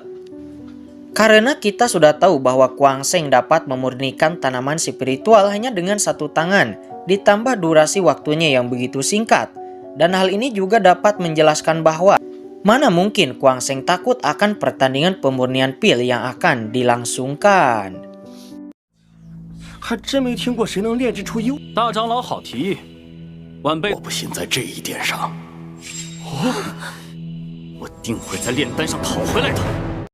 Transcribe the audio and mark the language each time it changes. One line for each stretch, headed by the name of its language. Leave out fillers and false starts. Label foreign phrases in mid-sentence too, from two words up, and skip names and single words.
Indonesian: Karena kita sudah tahu bahwa Kuang Sheng dapat memurnikan tanaman spiritual hanya dengan satu tangan, ditambah durasi waktunya yang begitu singkat. Dan hal ini juga dapat menjelaskan bahwa mana mungkin Kuang Sheng takut akan pertandingan pemurnian pil yang akan dilangsungkan.
Chinese: 还真没听过谁能炼制出优。大长老好提议，晚辈我不信在这一点上，我定会在炼丹上讨回来的。